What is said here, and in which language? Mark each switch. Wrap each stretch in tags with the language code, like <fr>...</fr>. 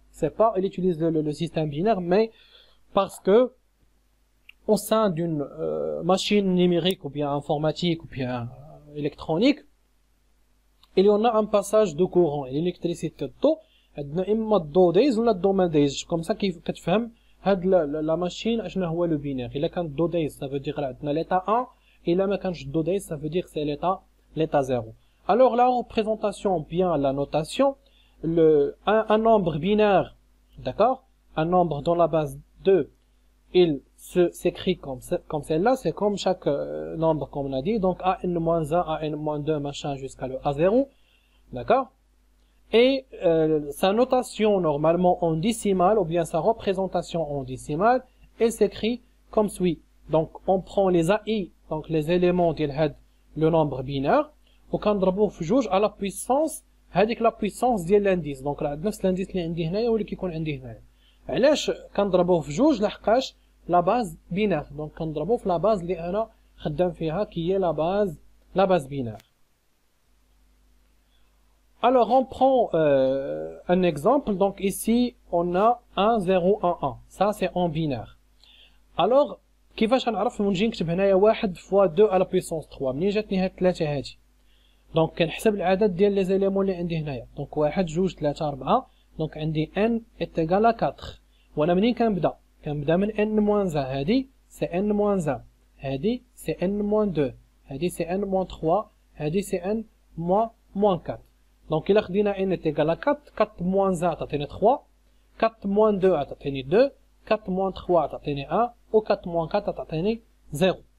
<fr>C'est pas ils utilisent le système binaire, mais parce que au sein d'une machine numérique ou bien informatique ou bien électronique, il y en a un passage de courant.</fr> <ar>L'électricité الضوء عندنا اما الضو دايز ولا الضو ما دايزش. كوم سا كيف كتفهم هاد لا ماشين اشنا هو لو بينير. الا كان الضو دايز</ar> <fr>ça veut dire</fr> <ar>عندنا ليتا 1، الا ما كانش الضو دايز ça veut dire</ar> <fr>c'est l'état 0. Alors la représentation bien la notation, un nombre binaire, d'accord, un nombre dans la base 2, il s'écrit comme celle-là, c'est comme chaque nombre, comme on a dit, donc AN-1, AN-2, machin, jusqu'à le A0, d'accord? Et sa notation, normalement, en décimale, ou bien sa représentation en décimale, elle s'écrit comme suit. Donc, on prend les AI, donc les éléments ديال le nombre binaire,</fr> <ar>وكنضربوه في جوج</ar> <fr>à la puissance, هذيك la puissance ديال l'indice.</fr> <ar>Donc, راه نفس l'indice اللي عندي هنايا هو اللي كيكون عندي هنايا. علاش كنضربوه في جوج؟ لحقاش لا باز بينار. دونك كنضربوه في لا باز اللي انا خدام فيها كي هي لا باز بينار.</ar> <fr>Alors, on prend un exemple. Donc, ici, on a 1, 0, 1, 1. Ça, c'est en binaire.</fr> <ar>Alors, كيفاش غنعرف ونجي نكتب هنايا</ar> <fr>1 fois 2 à la puissance 3</fr> <ar>منين جاتني هاد 3 هادي؟ دونك كنحسب العدد ديال لي زيليمون اللي عندي هنايا. دونك 1 2 3 4. دونك عندي</ar> <fr>n est égal à 4.</fr> <ar>وانا منين كنبدا؟ كنبدا من n-1 هادي سي n-1 هادي سي n-2 هادي سي n-3 هادي سي n-4. دونك الا خدينا</ar> <fr>n est égal à 4</fr> <ar>4 1 تعطيني 3 4 2 تعطيني 2 4 3 تعطيني 1 و 4 4 تعطيني 0.</ar>